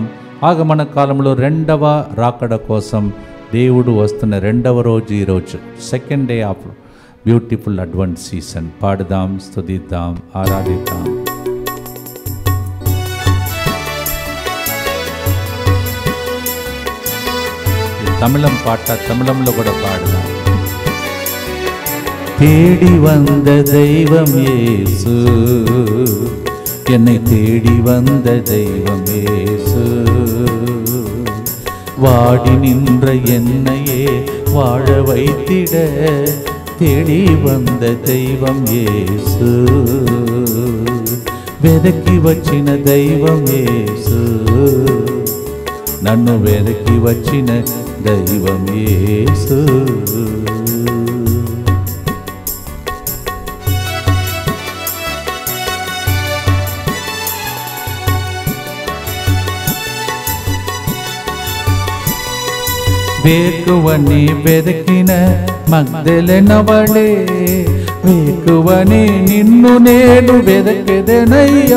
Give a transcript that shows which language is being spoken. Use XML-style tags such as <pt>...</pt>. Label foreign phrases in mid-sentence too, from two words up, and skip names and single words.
<te>ఆగమన కాలంలో 2వ రాకడ కోసం దేవుడు వస్తున్న 2వ రోజు ఈరోజు,</te> <en>second day of beautiful advance season.</en> <te>పాడుదాం, స్తుతిద్దాం, ఆరాధిద్దాం. తమిళం పాట, తమిళంలో కూడా పాడుదాం.</te> <ta>தேடி வந்த தெய்வம் இயேசு, என்னை தேடி வந்த தெய்வம் இயேசு, வாடி நின்ற என்னையே வாழ வைத்திட தேடி வந்த தெய்வம் இயேசு,</ta> <te>వెదకి వచ్చిన దైవం యేసు, నన్ను వెదకి వచ్చిన దైవం యేసు. వేకువని వెదకిన మగ్దలెనవడే, వేకువని నిన్ను నేను వెదకెదనయ్యా.</te>